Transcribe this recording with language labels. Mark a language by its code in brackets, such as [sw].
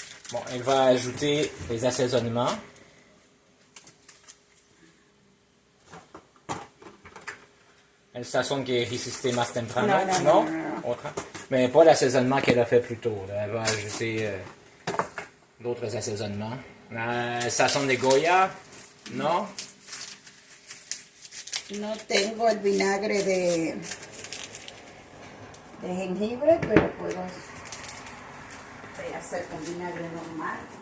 [fr] Bon, elle va ajouter les assaisonnements. [es] El sazón que hiciste más temprano, No. Otra. [fr] Mais pas l'assaisonnement qu'elle a fait plus tôt. Là. Elle va ajouter d'autres assaisonnements. [es] Sazón de Goya, non? No tengo el vinagre de jengibre, pero puedo hacer con vinagre normal.